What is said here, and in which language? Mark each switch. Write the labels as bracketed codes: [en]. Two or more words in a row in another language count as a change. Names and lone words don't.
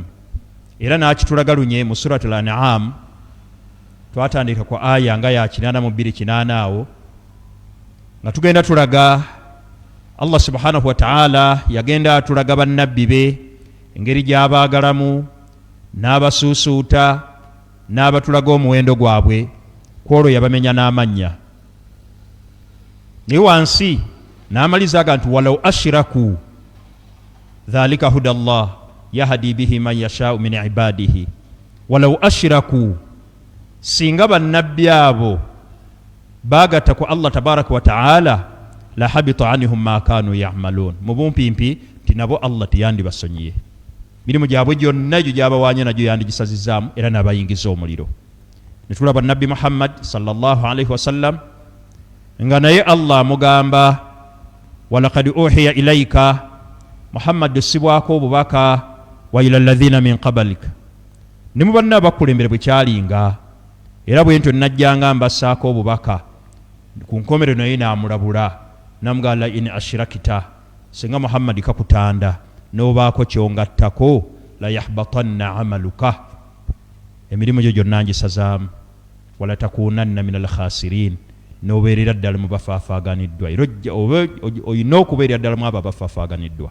[lg] Era n'akitulaga lunye mu suratul An'am, twatandika ku aya nga ya 82 awo nga tugenda tulaga Allah [ar] سبحانه وتعالى [lg] yagenda atulaga bannabbi be engeri gy'abaagalamu n'abasuusuuta n'abatulaga omuwendo gwabwe kwolwo yabamenya n'amannya naye wansi n'amaliza aga [ar] nti ولو أشركوا ذلك هدى الله يهدي به من يشاء من عباده ولو أشركوا [lg] singa bannabbi abo baagatta ku Allah [ar] تبارك وتعالى لحبط عنهم ما كانوا [lg] ya'malun mu bumpimpi nti nabo Allah tiyandibasonyiye mirimu gyabwe gyonna egyo gyabawanye nagyo yandigisazizaamu era n'abayingiza omuliro ne tulaba nabbi Muhammad [ar] صلى الله عليه وسلم [lg] nga naye Allah mugamba [ar] ولقد أوحي إليك [lg] Muhammad sibwako obubaka [ar] وإلى الذين من قبلك [lg] ne mu banna bakulembere bwe kyalinga era bwentyo najjanga mbassaako obubaka ku nkomero naye n'amulabula namugala [ar] إن أشركت [lg] singa Muhammad kakutanda n'obaako kyongattako [ar] ليحبطن عملك [lg] emirimu gyo gyonna ngisazaamu [ar] ولتكونن من الخاسرين [lg] n'obeerera ddala mu bafaafaaganiddwa era olina okubeerera ddala mu abo abafaafaaganiddwa.